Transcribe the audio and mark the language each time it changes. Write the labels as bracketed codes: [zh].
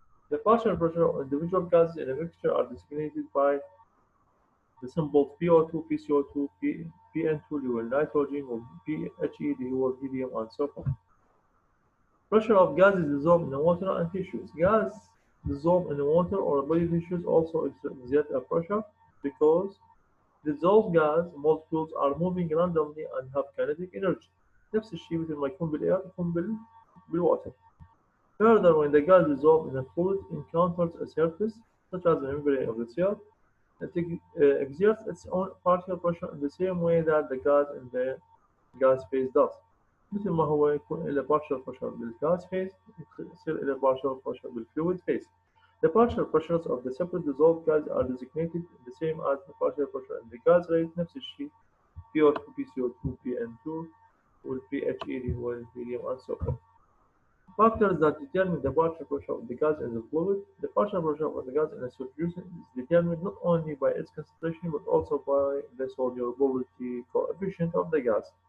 [en] The partial pressure of individual gases in a mixture are designated by the symbols PO2, PCO2, PN2 dual nitrogen, or PHE dual helium, and so forth. Pressure of gases dissolved in water and tissues. Gas dissolved in water or body tissues also exert a pressure because dissolved gas molecules are moving randomly and have kinetic energy. [ar] نفس الشيء مثل ما يكون بالاير يكون بالwater. [en] Further, when the gas dissolved in a fluid encounters a surface, such as the membrane of the cell, it exerts its own partial pressure in the same way that the gas in the gas phase does. [ar] مثل ما هو يكون له partial pressure بالgas phase يصير له partial pressure بالfluid phase. [en] The partial pressures of the separate dissolved gas are designated the same as the partial pressure in the gas rate. [ar] نفس الشيء PO2, PCO2, PN2 والPHE اللي هو الهيليوم [en] and so forth. Factors that determine the partial pressure of the gas in the fluid. The partial pressure of the gas in a solution is determined not only by its concentration but also by the solubility coefficient of the gas.